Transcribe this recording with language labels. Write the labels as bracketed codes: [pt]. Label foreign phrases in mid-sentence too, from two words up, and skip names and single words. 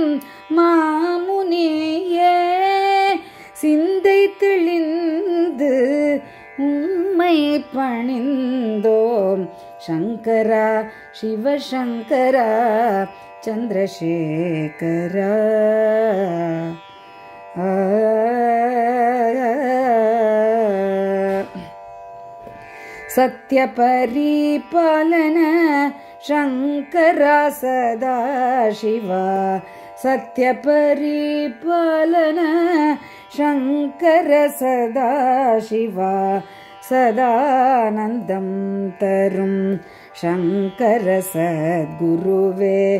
[ta] மாமுனியே சிந்தை தெளிந்து உம்மை பணிந்தோம் சங்கரா சிவசங்கரா சந்திரசேகரா [sa] सत्य परिपालन शंकरा सदा शिवा सत्य परिपालन शंकर सदा शिवा सदानंदम तरुम शंकर सद्गुरुवे